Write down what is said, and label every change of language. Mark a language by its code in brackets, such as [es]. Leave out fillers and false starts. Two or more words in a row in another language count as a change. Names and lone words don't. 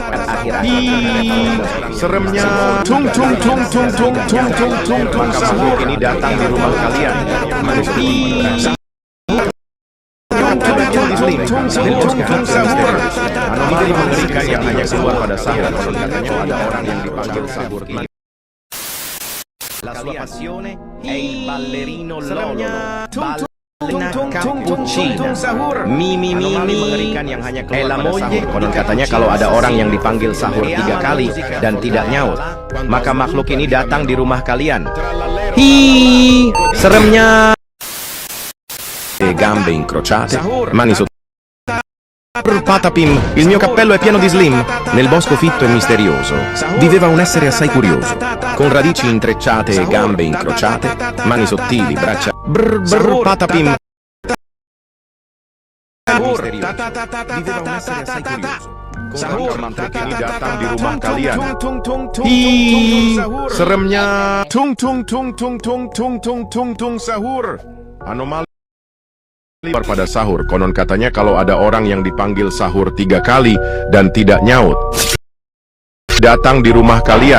[id] Seremnya, maka makhluk ini datang di rumah kalian. Anomali mengerikan yang hanya keluar pada sahur. Konon katanya ada orang yang dipanggil sahur. [it] La sua passione è il ballerino Lolo, ballerina cappuccina, [id] Mimi mengerikan yang hanya keluar pada sahur. Konon katanya kalau ada orang yang dipanggil sahur 3 kali dan tidak nyaut, maka makhluk ini datang di rumah kalian. Hi, seremnya. [it] Gambe incrociate, mani sotto. Patapim, il mio cappello è pieno di slim. Nel bosco fitto e misterioso viveva un essere assai curioso, con radici intrecciate e gambe incrociate, mani sottili, braccia. Patapim. Viveva un essere assai curioso. [id] Sahur, makhluk ini datang di rumah kalian. Seremnya. Sahur. Anomali pada sahur. Konon katanya kalau ada orang yang dipanggil sahur 3 kali dan tidak nyaut, datang di rumah kalian.